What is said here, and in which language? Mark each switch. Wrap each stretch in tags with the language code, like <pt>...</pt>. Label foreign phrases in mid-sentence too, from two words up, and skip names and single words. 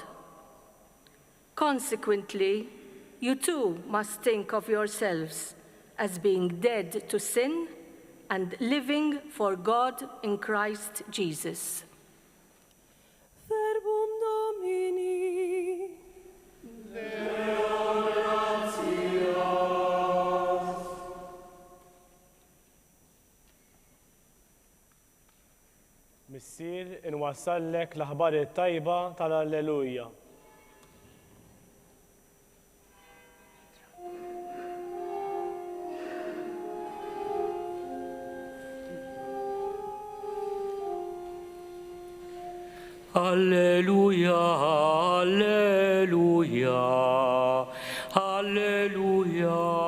<en>Consequently, you too must think of yourselves as being dead to sin and living for God in Christ Jesus.</en> <la>Verbum Domini.</la> <mt>Missier inwassallek l-aħbar it-tajba tal-Alleluja. Alleluja, alleluja, alleluja.</mt>